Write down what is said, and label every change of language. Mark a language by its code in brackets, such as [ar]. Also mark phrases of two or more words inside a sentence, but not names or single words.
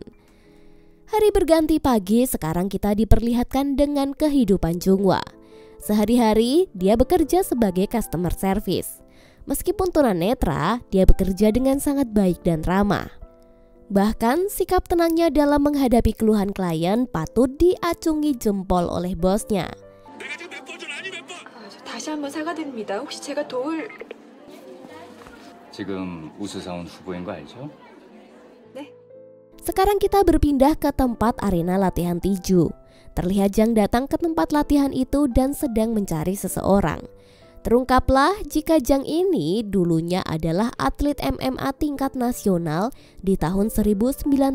[id] Hari berganti pagi, sekarang kita diperlihatkan dengan kehidupan Junghwa. Sehari-hari dia bekerja sebagai [en] customer service. [id] Meskipun tunanetra, dia bekerja dengan sangat baik dan ramah. Bahkan sikap tenangnya dalam menghadapi keluhan klien patut diacungi jempol oleh bosnya. [ko] 다시 한번 사과드립니다. 혹시 제가 도울... 지금 우수사원 후보인 거 알죠? 네? [id] Sekarang kita berpindah ke tempat arena latihan tinju. Terlihat Jang datang ke tempat latihan itu dan sedang mencari seseorang. Terungkaplah jika Jang ini dulunya adalah atlet MMA tingkat nasional di tahun 1999.